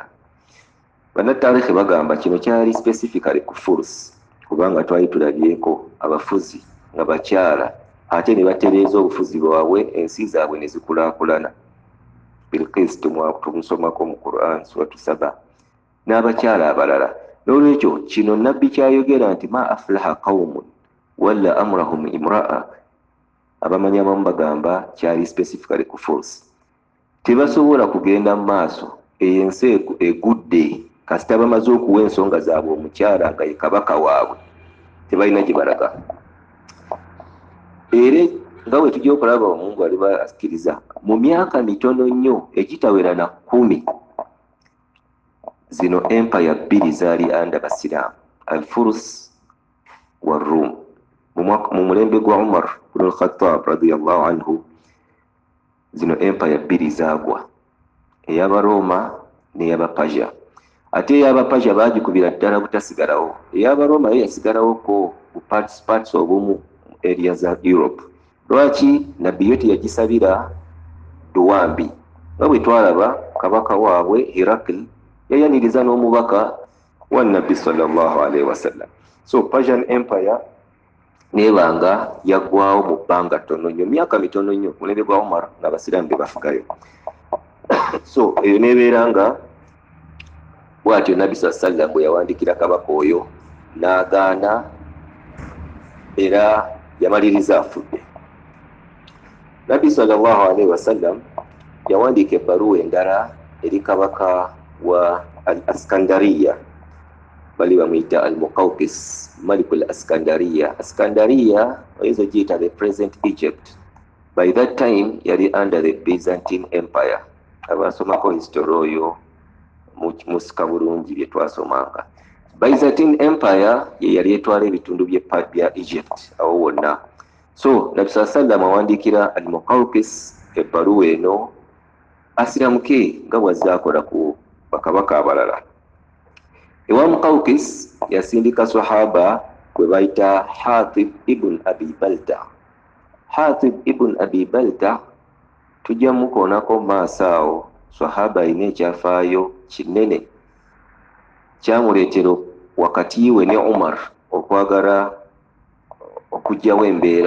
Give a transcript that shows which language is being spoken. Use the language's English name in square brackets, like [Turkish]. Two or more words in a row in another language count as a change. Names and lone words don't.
[Ganda] Bannataarikhi bagamba kino kyali specifically ku furs, kubanga twali tulabyeko abafuzi nga bakyala ate ne batereeza obufuzi bwabwe, ensi zaabwe ne zikulaakulana. Bilqis tumusomako mu Quran suratu Saba n'abakyala abalala. N'olwekyo kino nabbi kyayogera nti [Arabic] ما أفلح قوم ولوا أمرهم امرأة, [Ganda] abamanya abamu bagamba kyali specifically ku furs. Tebasobola kugenda mu maaso, ensi egudde kasita bamaze okuwa ensonga zaabwe omukyala nga ye kabaka waabwe, tebalina gye balaga. Era nga bwe tujja okulaba Omungu aliba asikiriza, mu myaka mitono nnyo egitawera na 10 zino empire 2 zaali anda basiraamu, [Arabic] الفرس والروم. [Ganda] Mu mulembe gwa Umar ibn al-Khattab [Arabic] رضي الله عنه, [Ganda] zino empire 2 zaagwa, ey'Abaroma n'ey'Abapaja. Ate ey'Abapaja baagikubira ddala butasigalawo, ey'Abaroma yo yasigalawo ko parts obumu area za Europe. Lwaki? Nabbi yo teyagisabira duwambi. Nga bwe twalaba kabaka waabwe Herakl yayaniriza n'omubaka wa Nabbi [Arabic] صلى الله عليه وسلم. [Ganda] So Persian Empire nebanga yaggwawo mu bbanga ttono nnyo, myaka mitono nnyo, mulembe gwa Umar ng'abasiraamu be bafugayo. So eyo nebeera nga bw'atyo Nabbi [Arabic] صلى الله عليه وسلم [Ganda] bwe yawandiikira kabaka oyo n'agaana era yamaliriza afudde. Nabbi [Arabic] صلى الله عليه وسلم [Ganda] yawandiika ebbaluwa endala eri kabaka wa al-Askandariya, bali bamuyita al-Muqawqis, [Arabic] ملك الإسكندرية. [Ganda] Askandariya oyinza giyita [English] the present Egypt. By that time yali under the Byzantine Empire. [Ganda] Abasomako history oyo musika bulungi bye twasomanga. Byzantine Empire ye yali etwala ebitundu bya Egypt awo wonna. So Nabbi [Arabic] صلى الله عليه وسلم [Ganda] awandiikira al-Muqawqis ebbaluwa eno asiramuke nga bw'azaakola ku bakabaka abalala. Ewa Muqawqis yasindika sahaba gwe bayita Hatib ibn Abi Balta. Hatib ibn Abi Balta tujja mukoonako maaso awo, sahaba alina ekyafaayo kinene kyamuleetera wakati we ne Umar okwagala okujjawo embeera.